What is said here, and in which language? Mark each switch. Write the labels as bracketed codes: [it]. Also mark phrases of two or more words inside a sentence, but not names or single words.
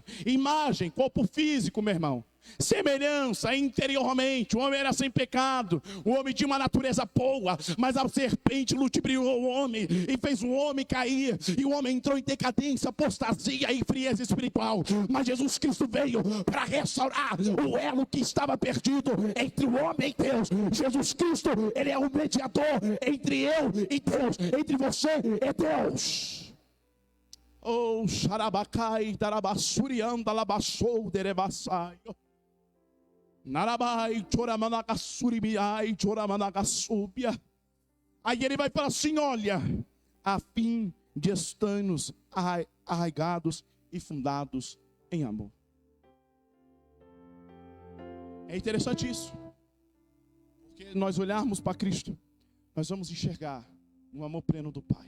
[pt] Imagem, corpo físico, meu irmão. Semelhança interiormente, o homem era sem pecado, o homem tinha uma natureza boa, mas a serpente ludibriou o homem e fez o homem cair, e o homem entrou em decadência, apostasia e frieza espiritual. Mas Jesus Cristo veio para restaurar o elo que estava perdido entre o homem e Deus. Jesus Cristo, ele é o mediador entre eu e Deus, entre você e Deus. Oh, xarabacai, darabassurianda, labassou, derebassai. Narabai, choramanagassuribiai, choramanagasúbia. Aí ele vai falar assim, olha, a fim de estarmos arraigados e fundados em amor. É interessante isso, porque nós olharmos para Cristo, nós vamos enxergar o amor pleno do Pai.